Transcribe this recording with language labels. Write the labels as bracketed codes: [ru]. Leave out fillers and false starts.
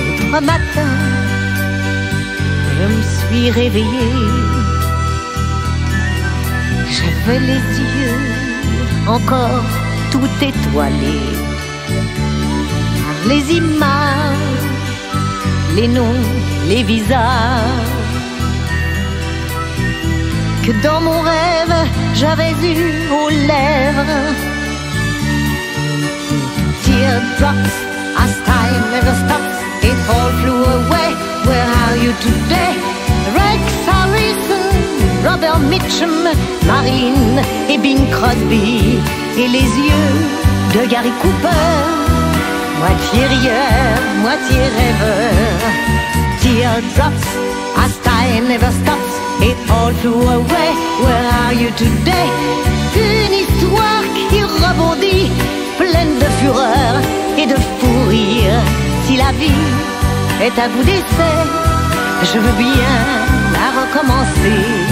[fr] L'autre matin, je me suis réveillée, j'avais les yeux encore tout étoilés par les images, les noms, les visages que dans mon rêve j'avais eu aux lèvres. [en] Teardrops, as time never stops, it all flew away. Where are you today? [fr] Rex Harrison, Robert Mitchum, Marine et Bing Crosby, et les yeux de Gary Cooper, moitié rieur, moitié rêveur. [en] Teardrops, as time never stops, it all flew away. Where are you today? [fr] Une histoire qui rebondit, pleine de fureur et de fou rire. Si la vie est à bout d'essai, je veux bien la recommencer.